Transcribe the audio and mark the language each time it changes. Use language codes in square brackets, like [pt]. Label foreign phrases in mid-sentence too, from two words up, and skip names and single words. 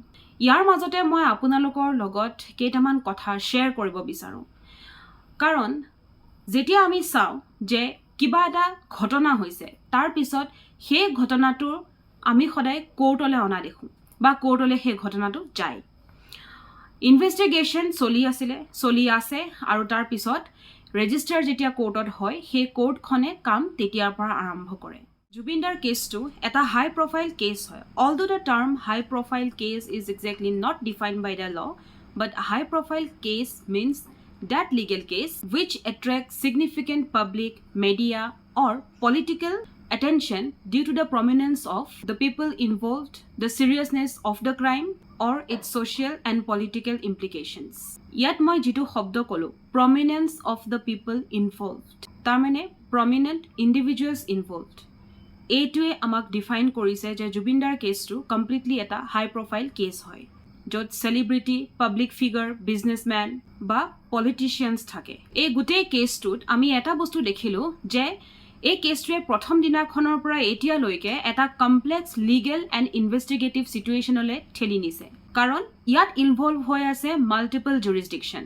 [as] ইয়াৰ মাজতে মই আপোনালোকৰ লগত কেইটামান কথা শ্বেয়াৰ কৰিব বিচাৰোঁ, কাৰণ যেতিয়া আমি চাওঁ যে কিবা এটা ঘটনা হৈছে, তাৰপিছত সেই ঘটনাটোৰ আমি সদায় কোৰ্টলৈ অনা দেখোঁ বা কোৰ্টলৈ সেই ঘটনাটো যায়। ইনভেষ্টিগেশ্যন চলি আছে, আৰু তাৰপিছত ৰেজিষ্টাৰ যেতিয়া কোৰ্টত হয়, সেই কোৰ্টখনে কাম তেতিয়াৰ পৰা আৰম্ভ কৰে। জুবিনদাৰ কেছটো এটা [en] high profile case [as] হয়। [en] although the term high profile case is exactly not defined by the law, but high profile case means that legal case which attracts significant public, media or political attention due to the prominence of the people involved, the seriousness of the crime or its social and political implications. [as] ইয়াত মই যেটো শব্দ কলো, [en] prominence of the people involved, [as] তাৰ মানে [en] prominent individuals involved, [as] এইটোৱে আমাক ডিফাইন কৰিছে যে জুবিনদাৰ কেছটো কমপ্লিটলি এটা [en] high profile case [as] হয়, য'ত [en] celebrity, public figure, businessmen [as] বা পলিটিচিয়ানছ থাকে। এই গোটেই কেছটোত আমি এটা বস্তু দেখিলোঁ যে এই কেছটোৱে প্ৰথম দিনাখনৰ পৰা এতিয়ালৈকে এটা [en] complex legal and investigative [as] ছিটুৱেশ্যনলৈ ঠেলি নিছে, কাৰণ ইয়াত ইনভলভ হৈ আছে [en] multiple jurisdictions.